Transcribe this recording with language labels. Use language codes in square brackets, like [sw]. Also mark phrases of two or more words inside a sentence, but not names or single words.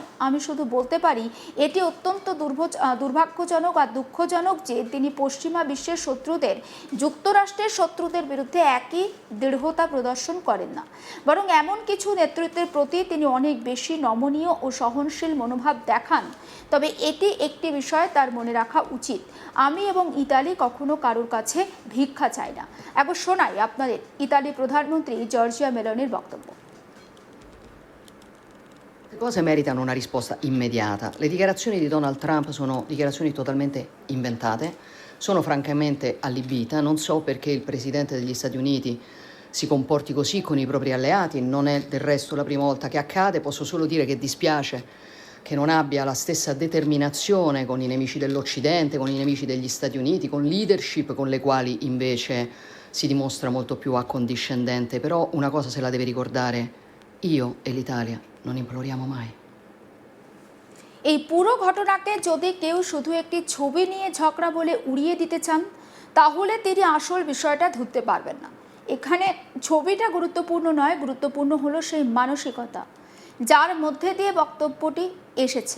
[bn] আমি শুধু বলতে পারি, এটি অত্যন্ত দুর্ভাগ্যজনক আর দুঃখজনক যে তিনি পশ্চিমা বিশ্বের শত্রুদের, যুক্তরাষ্ট্রের শত্রুদের বিরুদ্ধে একই দৃঢ়তা প্রদর্শন করেন না, বরং এমন কিছু নেতৃত্বের প্রতি তিনি অনেক বেশি নমনীয় ও সহনশীল মনোভাব দেখান তবে এটি একটি বিষয় তার মনে রাখা উচিত, আমি এবং ইতালি কখনো কারোর কাছে ভিক্ষা চাই না। একবার শোনাই আপনাদের ইতালি প্রধানমন্ত্রী জর্জিয়া মেলোনির বক্তব্য। [it] Le cose meritano una risposta immediata. Le dichiarazioni di Donald Trump sono dichiarazioni totalmente inventate, sono francamente allibita, non so perché il Presidente degli Stati Uniti si comporti così con i propri alleati, non è del resto la prima volta che accade, posso solo dire che dispiace che non abbia la stessa determinazione con i nemici dell'Occidente, con i nemici degli Stati Uniti, con leadership con le quali invece si dimostra molto più accondiscendente, però una cosa se la deve ricordare, io e l'Italia non imploriamo mai. [bn] এই পুরো ঘটনাকে যদি কেউ শুধু একটি ছবি নিয়ে ঝগড়া বলে উড়িয়ে দিতে চান, তাহলে তিনি আসল বিষয়টা ধরতে পারবেন না। এখানে ছবিটা গুরুত্বপূর্ণ নয়, গুরুত্বপূর্ণ হলো সেই মানসিকতা যার মধ্যে দিয়ে বক্তব্যটি এসেছে।